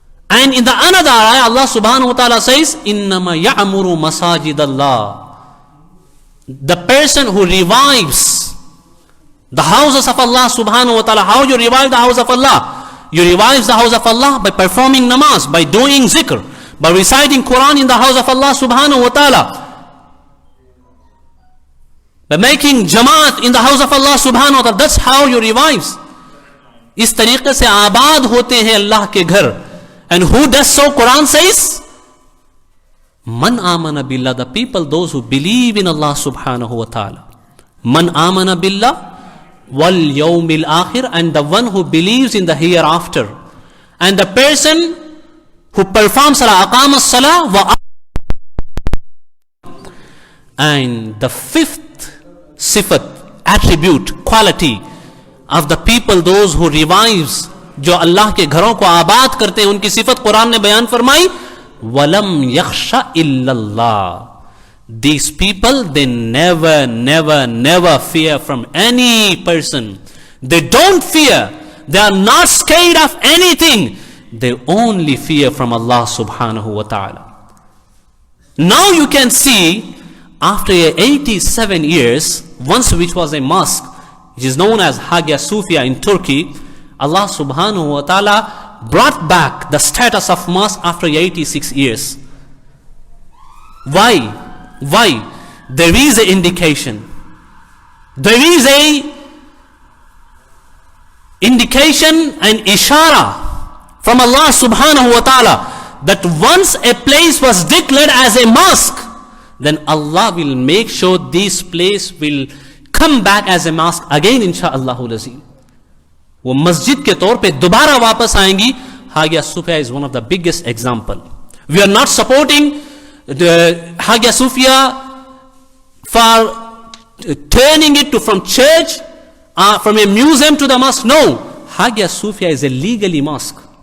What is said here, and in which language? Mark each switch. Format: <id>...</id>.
<en>And in the another ayah Allah subhanahu wa ta'ala says</en> <ar>إِنَّمَا يَعْمُرُ مَسَاجِدَ اللَّهِ,</ar> <en>the person who revives the houses of Allah subhanahu wa ta'ala. How you revive the house of Allah? You revive the house of Allah by performing namaz, by doing zikr, by reciting Quran in the house of Allah subhanahu wa ta'ala, by making jamaat in the house of Allah subhanahu wa ta'ala. That's how you revive.</en> <ur>اس طریقے سے آباد ہوتے ہیں اللہ کے گھر.</ur> <en>And who does so? Quran says</en> <ar>Man amana billah,</ar> <en>the people, those who believe in Allah subhanahu wa ta'ala.</en> <ar>Man amana billah wal yawmil akhir,</ar> <en>and the one who believes in the hereafter. And the person who performs salah,</en> <ar>aqama salah wa.</ar> <en>And the fifth sifat attribute, quality of the people, those who revives,</en> <ur>جو اللہ کے گھروں کو آباد کرتے ہیں, ان کی صفت قرآن نے بیان فرمائی,</ur> <ar>وَلَمْ يَخْشَ إِلَّا اللَّهِ.</ar> <en>These people, they never fear from any person. They don't fear. They are not scared of anything. They only fear from Allah subhanahu wa ta'ala. Now you can see, after 87 years, once which was a mosque, which is known as Hagia Sophia in Turkey, Allah subhanahu wa ta'ala brought back the status of mosque after 86 years. Why? There is an indication. There is a indication and ishara from Allah subhanahu wa ta'ala that once a place was declared as a mosque, then Allah will make sure this place will come back as a mosque again,</en> <ar>insha'Allahul azim.</ar> <ur>وہ مسجد کے طور پہ دوبارہ واپس آئیں گی.</ur> <en>Hagia Sophia is one of the biggest example. We are not supporting the Hagia Sophia for turning it to from church, from a museum to the mosque. No, Hagia Sophia is a legally mosque.</en>